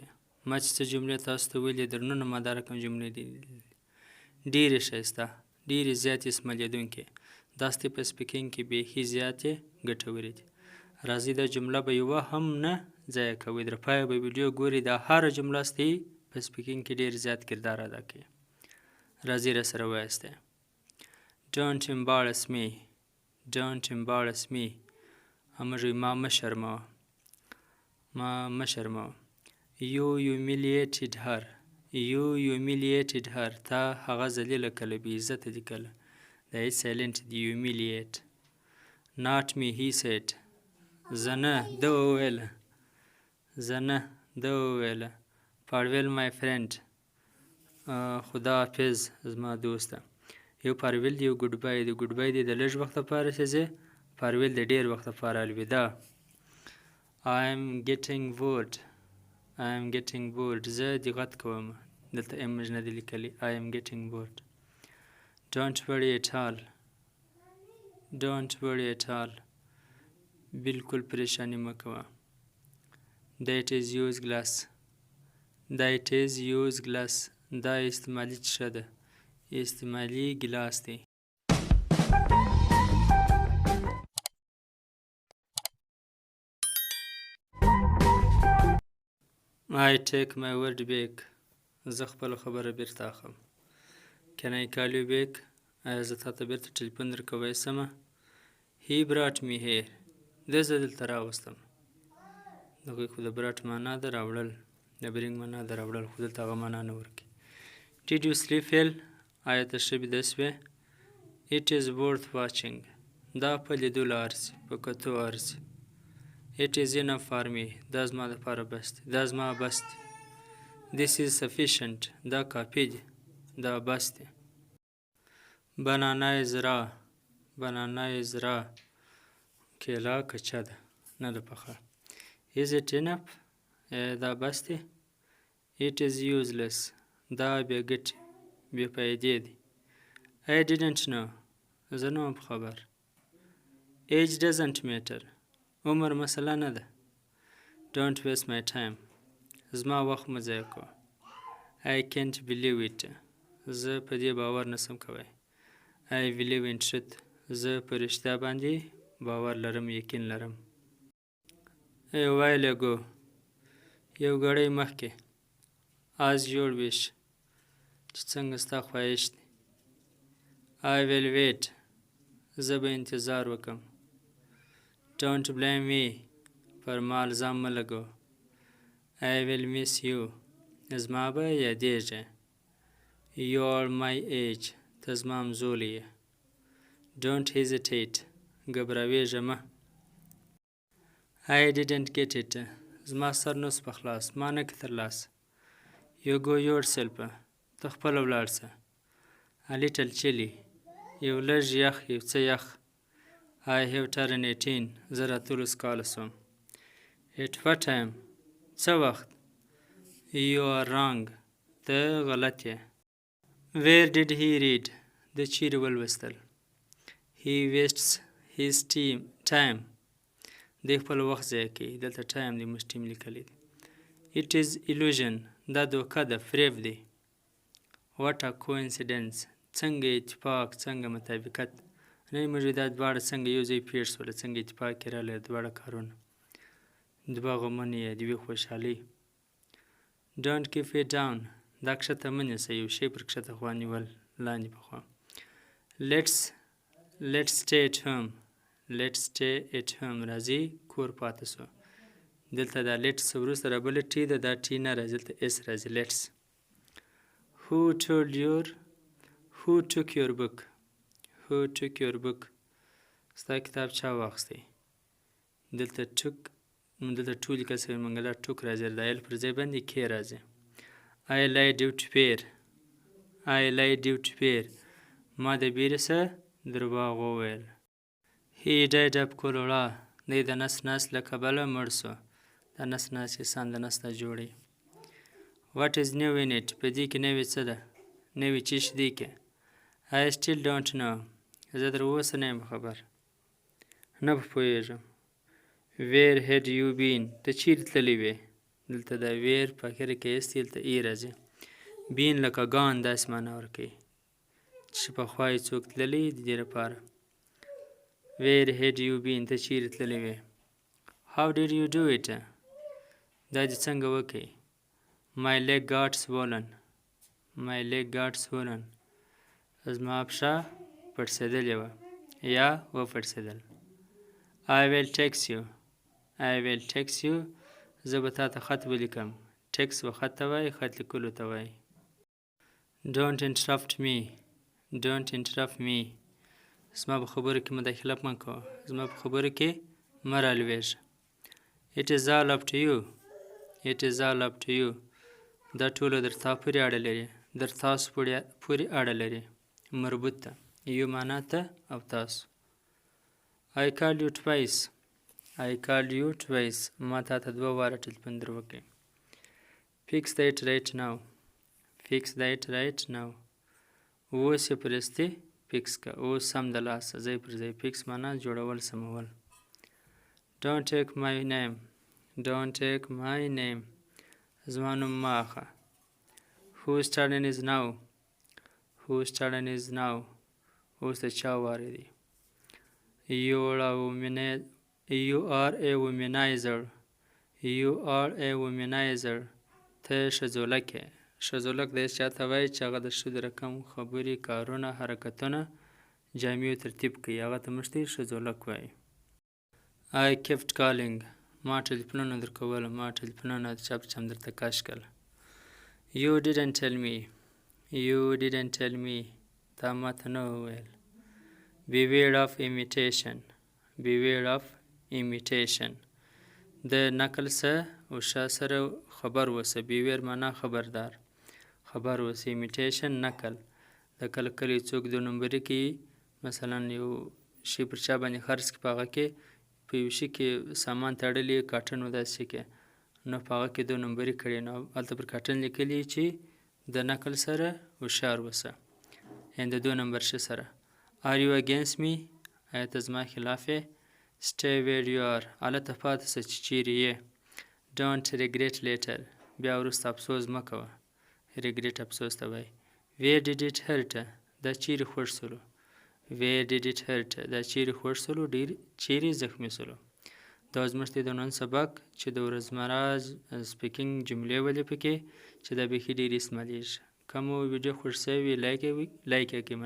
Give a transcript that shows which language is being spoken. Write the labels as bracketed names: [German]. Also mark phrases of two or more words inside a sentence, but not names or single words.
[Pashto] ما چې څه جملې تاسو ته ویلې در نن ما دا رقم جملې دي ډېرې ښایسته، ډېرې زیاتې استعمالېدونکې، داسې په سپیکینګ کې بیخي زیاتې ګټورې دي. راځئ دا جمله به یوه هم نه ضایع کوئ، در پایه به ویډیو ګورئ، دا هره جمله ستاسې په سپیکینګ کې ډېر زیات کردار ادا کوي. راځئ راسره ووایاستئ. [English] Don't embarrass me. Don't embarrass me. [Pashto] موږ ما مه شرموه. ما مه شرموه. [English] You humiliated her. You humiliated her. [Pashto] تا هغه ذلیله کله، بې عزته دي کله. دا هیڅ سایلنټ دي. [English] humiliate. Not me, he said. [Pashto] زه نه، ده وویله. زه نه، ده وویله. [English] Farewell my friend. [Pashto] خدا حافظ زما دوسته. یو فارویل دی، یو ګوډ بای دی. ګوډ بای دی د لږ وخت لپاره چې ځې، فارویل د ډېر وخت لپاره الوداع. [English] I am getting bored. I am getting bored. [Pashto] زه دقت کوم. دلته ام موږ نه دی لیکلی. [English] I am getting bored. Don't worry at all. Don't worry at all. [Pashto] بالکل پریشانی مه کوه. [English] That is used glass. That is used glass. [Pashto] دا استعمالي څښه ده، استعمالي ګلاس دی. [English] I take my word back. [Pashto] زه خپله خبره بیرته اخلم. [English] Can I call you back? [Pashto] آیا زه تا ته بیرته ټلیفون درکوی سمه؟ [English] He brought me here. [Pashto] ده زه دلته راوستم. دغوی خو د brought معنا ده راوړل، د bring معنا ده راوړل، خو دلته هغه معنا نه ورکوي. [English] Did you sleep well? [Pashto] آیا ته ښه بیده شوې؟ [English] It is worth watching. [Pashto] دا په لیدلو ارزي، په کتو ارزي. [English] It is enough for me. [Pashto] دا زما دپاره بس دی، دا زما بس دی. [English] This is sufficient. [Pashto] دا کافي دی، دا بس دی. [English] Banana is raw. Banana is raw. [Pashto] کیله کچه ده، نه ده پخه. [English] Is it enough? [Pashto] دا بس دی. [English] It is useless. [Pashto] دا بې ګټې، بې فایدې دی. [English] I didn't know. [Pashto] زه نه وم په خبر. [English] Age doesn't matter. [Pashto] عمر مسله نه ده. [English] Don't waste my time. [Pashto] زما وخت مه ضایع کوه. [English] I can't believe it. [Pashto] زه په دې باور نسم کوی. [English] I believe in truth. [Pashto] زه په رښتیا باندې باور لرم، یقین لرم. [English] A while ago. [Pashto] یو ګړی مخکې. [English] As your wish. [Pashto] چې څنګه ستا خواهش دی. [English] I will wait. [Pashto] زه به انتظار وکم. [English] Don't blame me. [Pashto] پر ما الزام مه لګوه. [English] I will miss you. [Pashto] زما به یادېږې. [English] You are my age. [Pashto] ته زما همزولی یې. [English] Don't hesitate. [Pashto] ګبراویږه مه. [English] I didn't get it. [Pashto] زما سر نه سو په خلاص، ما نه کې ترلاسه. [English] You go yourself. [Pashto] ته خپله ولاړ شه. [English] A little chilly. [Pashto] یو لږ یخ، یو څه یخ. [English] I have turned 18. [Pashto] زه راتلوس کاله شوم. [English] At what time? [Pashto] څه وخت؟ [English] You are wrong. [Pashto] ته غلط یې. [English] Where did he read? [Pashto] د چیرې ولوستل. [English] He wastes his time. [Pashto] دی خپل وخت ضایع کوي. دلته ټایم دی، موږ ټیم لیکلی دی. [English] It is illusion. [Pashto] دا دوکه ده، فریب دی. [English] What a coincidence. [Pashto] څنګه اتفاق، څنګه مطابقت. نه موږ دا دواړه څنګه یو ځای پېښ شوله، څنګه اتفاق کې راغلی، دواړه کارونه. دوه غمونه یې، د یوې خوشحالۍ. [English] Don't keep it down. [Pashto] دا کښته مه نیسه، یو شی پر کښته خوا نیول، لاندې په خوا. [English] Let's stay at home. Let's stay at home. [Pashto] راځئ کور پاته سو. دلته دا لیټس وروسته رابله ټي ده، دا ټي نه راځي، دلته اس راځي. لیټس. [English] Who took your book? Who took your book? [Pashto] ستا کتاب چا واخیستی؟ دلته ټو لیکل شوی، موږ دا ټوک راځي، د ایل پر ځای باندې کې راځي. [English] I lied to pair. I lied to pair. [Pashto] ما د بیرې څه درواغ وویل. [English] He died of cholera. [Pashto] دی د نس له کبله مړ سو. دا نس انسان د نس نه جوړی. [English] What is new in it? [Pashto] په دې کې نوې څه ده؟ نوې چی شي دی کې؟ [English] I still don't know. [Pashto] زه تر اوسه نه یم خبر. نه پوهېږم. [English] Where had you been? [Pashto] ته چیرې تللی وې؟ دلته د where په اخره کې ایستی دلته ای راځي. been لکه gone داسې معنا ورکوي چې پخوا یې څوک تللی د دې لپاره. [English] Where had you been? [Pashto] ته چیرې تللی وې؟ [English] How did you do it? [Pashto] دا دې څنګه وکړې؟ [English] My leg got swollen. My leg got swollen. [Pashto] زما پښه پړسېدلې وه یا وپړسېدل. [English] I will text you. I will text you. [Pashto] زه به تا ته خط ولیکم. text و خط ته وایي، خط لیکلو ته وایي. [English] Don't interrupt me. Don't interrupt me. [Pashto] زما په خبرو کې مداخله مه کوه. زما په خبرو کې مه رالویږه. [English] It is all up to you. It is all up to you. [Pashto] دا ټوله در تا پورې اړه لري. در تاسو پورې اړه لري. مربوط ده. یو معنا ته او تاسو. [English] I called you twice. I called you twice. [Pashto] ما تا ته 2 واره ټلیفون در وکړ. [English] Fix that right now. Fix that right now. [Pashto] اوس یې پرستې فکس که. اوس سم د لاسه ځای پر ځای. فکس معنا جوړول، [English] سمول. Don't take my name. Don't take my name. [Pashto] زما نوم مه اخله. [English] Whose turn is now? Whose turn is now? [Pashto] اوس د چا واره دی؟ [English] You are a womanizer. You are a womanizer. [Pashto] ته ښځولک یې. ښځولک دی چا ته وایي چې هغه د ښځو رقم خبرې، کارونه، حرکتونه، جامې ترتیب کوي. هغه ته موږ ته ښځولک وایي. [English] I kept calling. [Pashto] ما ټلیفونونه در کول. ما ټلیفونونه چا په چا درته کش کړل. [English] You didn't tell me. You didn't tell me. [Pashto] تا ما ته نه وویل. [English] Beware of imitation. Beware of imitation. [Pashto] د نقل سره او شا سره خبر وسه. Beware معنا خبردار. خبر وسه. imitation نقل. د کله کله څوک 2 نمبري کې مثلا یو شی پر چا باندې خرڅ کړي، په هغه کې په یو شي کې سامان تړلی کاټن و داسې کې، نو په هغه کې 2 نمبري کړي، نو هلته پر کاټن لیکلي چې د نقل سره هوښیار وسه، یعنې د 2 نمبر شي سره. [English] Are you against me? [Pashto] آیا ته زما خلاف یې؟ [English] Stay where you are. [Pashto] هلته پاتې شه چې چیرې یې. [English] Don't regret later. [Pashto] بیا وروسته افسوس مه کوه. regret افسوس ته وایي. [English] Where did it hurt? [Pashto] دا چیرې خوږ سولو. [English] Where did it hurt? [Pashto] دا چیرې خوږ سولو، ډېر چیرې زخمي سولو. دا زموږ د نن سبق چې د ورځمره سپیکینګ جملې ولې پکې چې دا بیخي ډېرې استعمالیږي. که مو ویډیو خوښ شوی وي لایک یې کړئ.